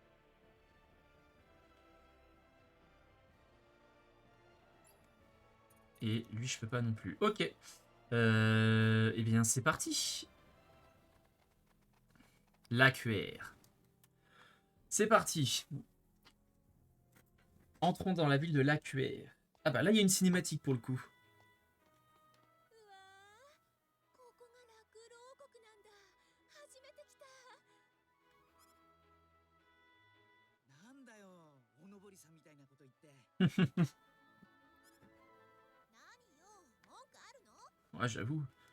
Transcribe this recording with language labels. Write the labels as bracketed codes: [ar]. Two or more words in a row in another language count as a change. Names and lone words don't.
[fr] Et lui je peux pas non plus. Ok. Eh bien c'est parti. L'AQR. C'est parti. Entrons dans la ville de l'AQR. Ah bah là il y a une cinématique pour le coup. [ja] ここが落狼王国なんだ。初めて来た。なんだよおのぼりさんみたいなこと言って [fr] Ouais, j'avoue.